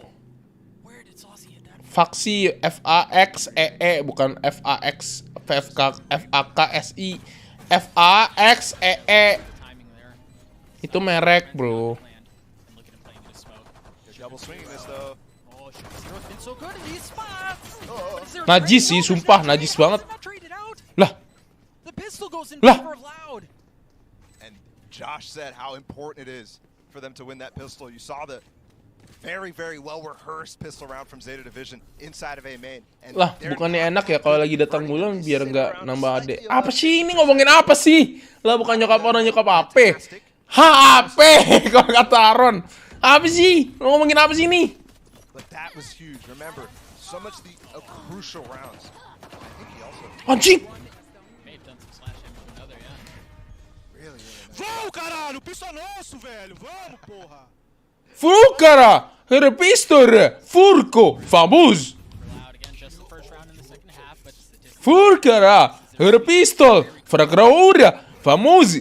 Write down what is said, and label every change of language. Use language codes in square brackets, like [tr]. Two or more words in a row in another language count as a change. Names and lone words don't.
[id] Faksi FAXEE bukan FAX FAKSI. FAXEE itu merek, bro. Najis sih, sumpah najis banget. Lah. [en] And Josh said how important it is for them to win that pistol. You saw the very well rehearsed pistol round from Zeta Division inside of A main. [id] Lah, bukannya enak ya kalau lagi datang bulan biar nggak nambah adek. Apa sih ini ngomongin apa sih? Lah bukan nyokap orang, nyokap apa? HP kalau kata Aaron. Apa sih? Ngomongin apa sih ini? Anjing. [pt] Vamos, caralho, o pistol é nosso, velho. Vamos, porra. Furcara, repistor, furco, famoso. Furcara, repistol, fragraura, famoso.